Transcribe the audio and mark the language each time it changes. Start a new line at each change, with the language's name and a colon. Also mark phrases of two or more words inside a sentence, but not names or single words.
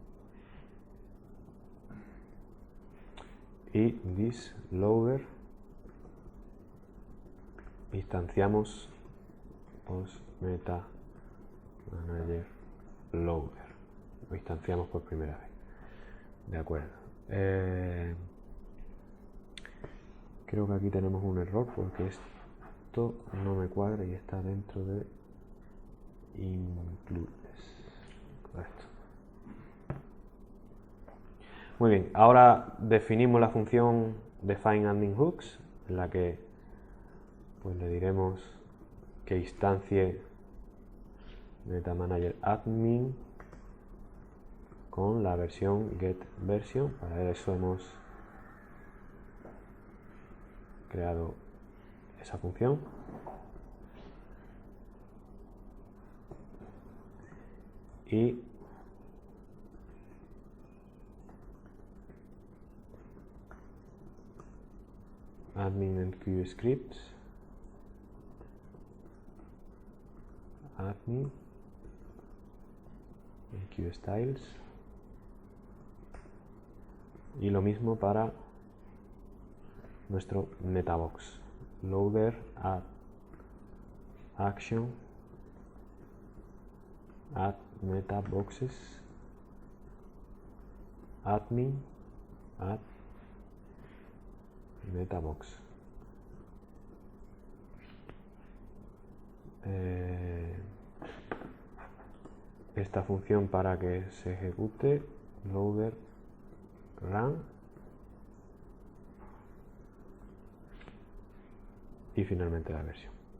Spanish: Y this loader instanciamos post meta manager loader, lo instanciamos por primera vez, de acuerdo. Creo que aquí tenemos un error porque esto no me cuadra y está dentro de includes. Correcto. Muy bien, ahora definimos la función define admin hooks, en la que pues le diremos que instancie meta manager admin con la versión get version. Para eso hemos creado esa función. Y admin en QScripts, admin en QStyles, y lo mismo para nuestro metabox, loader add action add metaboxes admin add metabox. Esta función para que se ejecute loader run y finalmente la versión.